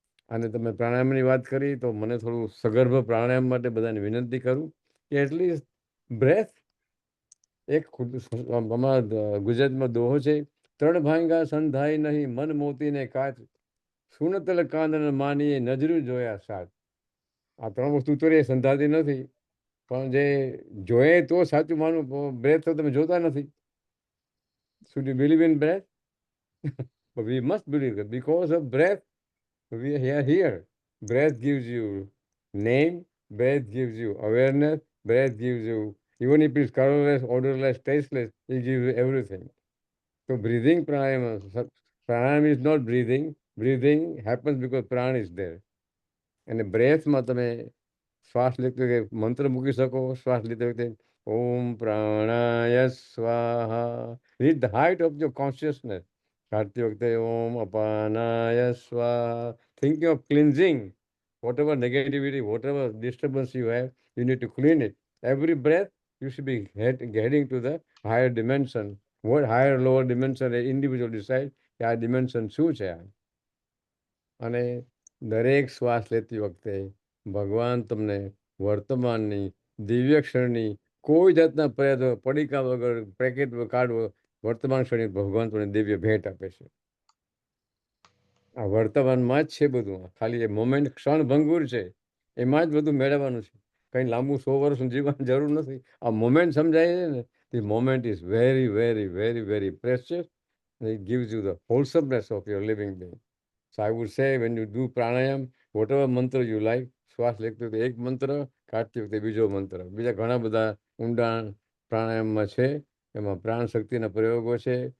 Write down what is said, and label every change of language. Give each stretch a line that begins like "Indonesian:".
Gujarati: અને તમે પ્રાણાયામની વાત કરી, તો મને થોડું સગર્ભ પ્રાણાયામ માટે બધાને વિનંતી કરું કે એટલીસ્ટ બ્રેથ, એક અમારા ગુજરાતમાં દોહો છે, 3 ભાંગા સંધાય નહીં, મન મોતીને કાચ, સુનતલ કાંદન માનીએ, નજરું જોયા સાચ. આ 3 વસ્તુ તો એ સંધાતી નથી, પણ જે જોઈએ તો સાચું માનવું. બ્રેથ તો તમે જોતા નથી.
English: Should you believe in breath? But we must believe it because of breath. We are here. Breath gives you name, breath gives you awareness, breath gives you, even if it's colorless, odorless, tasteless, it gives you everything. So breathing pranayama is not breathing. Breathing happens because prana is there.
Gujarati: And breathમાં તમે શ્વાસ લેતી વખતે મંત્ર મૂકી શકો. શ્વાસ લેતી વખતે ઓમ પ્રાણાય સ્વાહા,
English: reach the height of your consciousness.
Gujarati: કાઢતી વખતે
English: ઓમ અપાનાય સ્વાહા, thinking of cleansing whatever negativity, whatever disturbance you have, you need to clean it. Every breath you should be heading to the higher dimension. What higher lower dimension, an individual decide
Gujarati: કે આ dimension શું છે. અને દરેક શ્વાસ લેતી વખતે ભગવાન તમને વર્તમાનની, દિવ્ય ક્ષણની, કોઈ જાતના પડીકા વગર, પેકેટ કાર્ડ, વર્તમાન ક્ષણે ભગવાન તમને દિવ્ય ભેટ આપે છે. આ વર્તમાનમાં જ છે બધું. ખાલી એ મોમેન્ટ, ક્ષણ ભંગુર છે, એમાં જ બધું મેળવવાનું છે. કંઈ લાંબુ 100 વર્ષ જીવવાની જરૂર નથી. આ મોમેન્ટ સમજાય છે ને,
English: The moment is very very very very precious. It gives you the wholesomeness of your living being. So I would say when you do pranayam, whatever mantra you like,
Gujarati: શ્વાસ લેતી વખતે એક મંત્ર, કાઢતી વખતે બીજો મંત્ર. બીજા ઘણા બધા ઊંડાણ પ્રાણાયામમાં છે, એમાં પ્રાણ શક્તિના પ્રયોગો છે.